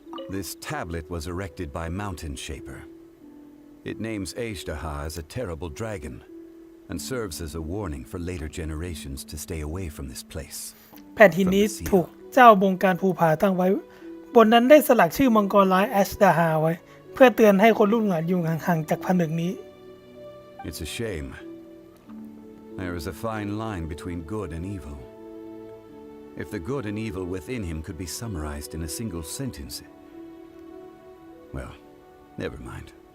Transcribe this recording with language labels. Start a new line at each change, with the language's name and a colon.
English: This tablet was erected by Mountain Shaper. It names Ejdaha as a terrible dragon and serves as a warning for later generations to stay away from this place.
Thai: แผ่นหินนี้ถูกเจ้าบงการภูผาตั้งไว้บนนั้นได้สลักชื่อมังกรร้ายแอชดาฮาไว้เพื่อเตือนให้คนรุ่นหลังอยู่ห่างๆจากผนึกนี้
English: It's a shame. There is a fine line between good and evil. If the good and evil within him could be summarized in a single sentence, well, never mind.